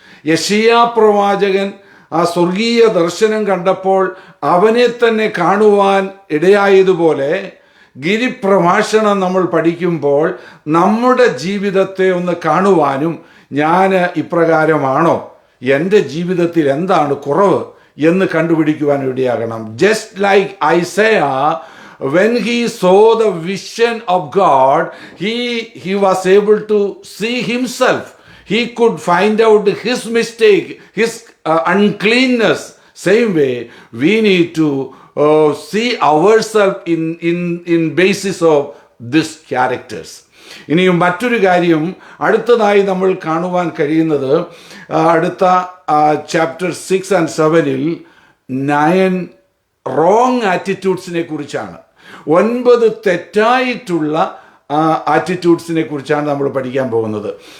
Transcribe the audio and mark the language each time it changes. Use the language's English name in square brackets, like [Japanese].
[Malayalam] യെശയ്യാ പ്രവാചകൻ ആ സ്വർഗീയ ദർശനം കണ്ടപ്പോൾ അവനെ തന്നെ കാണുവാൻ ഇടയായതുപോലെ ഗിരിപ്രഭാഷണം നമ്മൾ പഠിക്കുമ്പോൾ നമ്മുടെ ജീവിതത്തെ ഒന്ന് കാണുവാനും, ഞാൻ ഇപ്രകാരമാണോ, എൻ്റെ ജീവിതത്തിൽ എന്താണ് കുറവ് എന്ന് കണ്ടുപിടിക്കുവാൻ ഇടയാകണം. [English] Just like Isaiah, when he saw the vision of God, he was able to see himself. He could find out his mistake, his uncleanness. Same way, we need to see ourselves in basis of these characters. [Malayalam] ഇനിയും മറ്റൊരു കാര്യം അടുത്തതായി നമ്മൾ കാണുവാൻ കഴിയുന്നത് അടുത്ത chapter 6 and 7-ൽ 9 wrong ആറ്റിറ്റ്യൂഡ്സിനെ കുറിച്ചാണ്. 9 തെറ്റായിട്ടുള്ള ആറ്റിറ്റ്യൂഡ്സിനെ കുറിച്ചാണ് നമ്മൾ പഠിക്കാൻ പോകുന്നത്.